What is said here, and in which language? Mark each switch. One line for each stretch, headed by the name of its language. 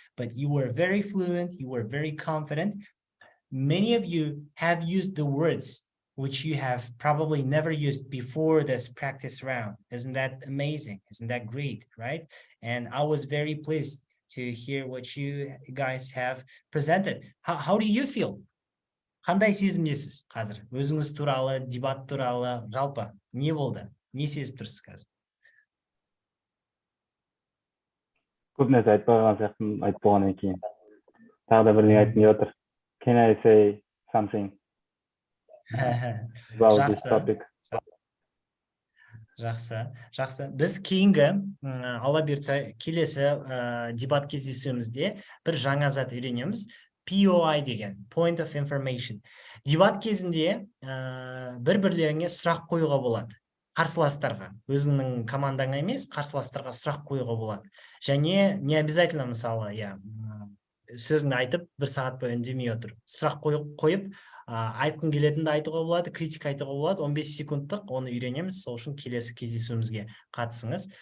English: But you were very fluent, you were very confident. Many of you have used the words which you have probably never used before this practice round. Isn't that amazing? Isn't that great, right? And I was very pleased to hear what you guys have presented. How do you feel?
Kazakh: Қандай сезімдесіз қазір? Өзіңіз туралы, дебат туралы, жалпы не болды? Не сезіп тұрсыз қазір? Көп нәрсе айтпай қалған сияқтымын, айтып болғаннан кейін. Тағы да бірдеңе айтқым келіп отыр.
English: Can I say something about this topic?
Kazakh: Жақсы. Біз кейінгі, алла бұйыртса, келесі дебат кездесуімізде бір жаңа зат үйренеміз. POI деген, Point of Information. Дебат кезінде бір-бірлеріңе сұрақ қоюға болады. Қарсыластарға, өзіңнің командаңа емес, қарсыластарға сұрақ қоюға болады. Және
Russian: не обязательно,
Kazakh: мысалы, сөзіңді айтып, бір сағат бойы үндемей отыр. Сұрақ қойып, айтқың келетінді айтуға болады, критика айтуға болады, 15 секундтық, оны үйренеміз, сол үшін келесі кездесуімізге қатысыңыз.